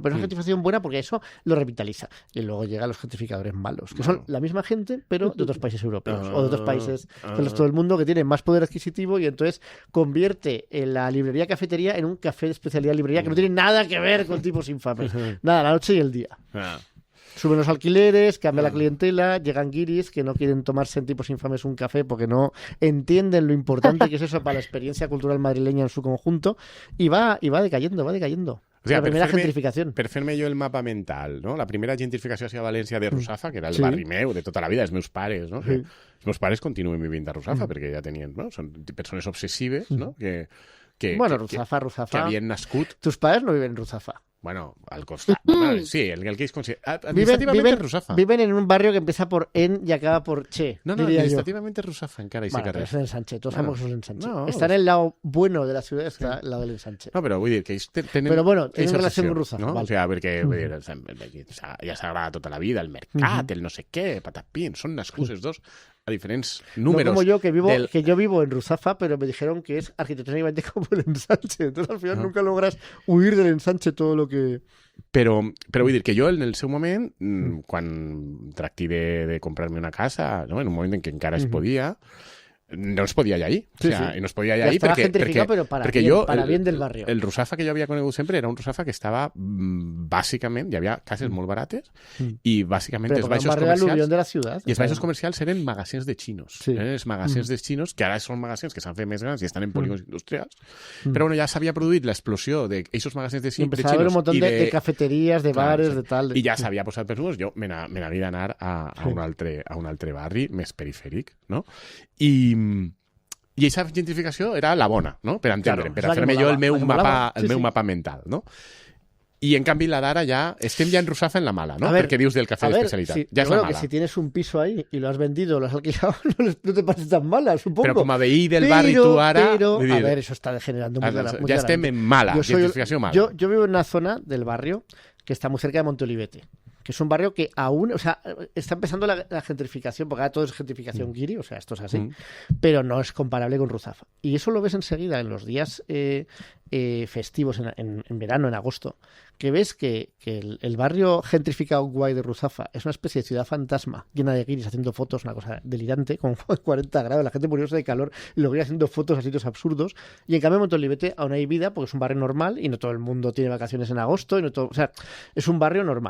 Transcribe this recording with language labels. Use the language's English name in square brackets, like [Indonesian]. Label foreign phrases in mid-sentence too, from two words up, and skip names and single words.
[Spanish] Pero es una gentrificación buena porque eso lo revitaliza. Y luego llegan los gentrificadores malos, que son la misma gente, pero de otros países europeos o de otros países del resto del mundo que tienen más poder adquisitivo, y entonces convierte en la librería cafetería en un café de especialidad librería que no tiene nada que ver con tipos infames. Nada, la noche y el día. Suben los alquileres, cambia la clientela, llegan guiris que no quieren tomarse en tipos infames un café porque no entienden lo importante que es eso para la experiencia cultural madrileña en su conjunto, y va decayendo. O sea, la primera gentrificación. [Catalan] Per fer-me jo el mapa mental, no? La primera gentrificació hacia València de Russafa, que era el barri meu de tota la vida, els meus pares, no? Sí. Els meus pares continuen vivint a Russafa perquè ja tenien, no? Són persones obsessives, no? Que Russafa. Que havien nascut... [Spanish] Tus padres no viven en Russafa. [Catalan] Bueno, al costat. Sí, el que es considera... [Spanish] Administrativamente Russafa. Viven en un barrio que empieza por en y acaba por che. No, administrativamente Russafa encara. Bueno, pero es el ensanche. Todos sabemos que es el ensanche. No, está en el lado bueno de la ciudad, está al lado del ensanche. [Catalan] No, però vull dir que ells tenen... Però bueno, tenen relació amb Russafa. [Spanish] No? Vale. O sea, [Catalan] perquè ja s'agrada tota la vida, el mercat, el no sé què, patapín, són nascuts els dos a diferents números. [Spanish] No como yo, que yo vivo en Russafa, pero me dijeron que es arquitectónicamente como el ensanche. Entonces al final nunca logras huir del ensanche todo lo que... [Catalan] Però vull dir que jo, en el seu moment, quan tracti de comprar-me una casa, no? En un moment en què encara es podia, no es podia [Spanish] ir ahí. [Catalan] O sea, no es podia [Spanish] ir ahí perquè bien del barrio. [Catalan] El Russafa que jo havia conegut sempre era un Russafa que estava bàsicament, hi havia cases molt barates i bàsicament els baixos comercials de la ciutat, i els baixos comercials eren magassins de xinos. Eren els magassins de xinos, que ara són magassins que s'han fet més grans i estan en polígons industrials, però bueno, ja s'havia produït l'explosió d'aquests magassins de xinos i empezava a haver [Spanish] un montón de cafeterías, [Catalan] de bares, de tal. I ja s'havia posat per uns, jo me n'havia d'anar a un altre barri més perifèric, no? I aquesta gentrificació era la bona, no? Per entendre'm, per fer-me jo el meu mapa mental, no? I en canvi la d'ara ja... Estem ja en Russafa en la mala, ¿no? Perquè dius del café de especialitat. Sí, ja és la mala. Que [Spanish] si tienes un piso ahí y lo has vendido, lo has alquilado, no te parece tan mala, supongo. [Catalan] Però com a veí del barri tu ara... [Spanish] A ver, eso está degenerando muy ya estem en mala, gentrificación mala. Yo vivo en una zona del barrio que está muy cerca de Montolivete, que es un barrio que aún, o sea, está empezando la gentrificación, porque ahora todo es gentrificación guiri, o sea, esto es así, pero no es comparable con Russafa. Y eso lo ves enseguida en los días festivos, en verano, en agosto, que ves que el barrio gentrificado guay de Russafa es una especie de ciudad fantasma, llena de guiris haciendo fotos, una cosa delirante, con 40 grados, la gente muriéndose de calor, y luego haciendo fotos a sitios absurdos, y en cambio en Montolivete aún hay vida, porque es un barrio normal, y no todo el mundo tiene vacaciones en agosto, y no todo, o sea, es un barrio normal.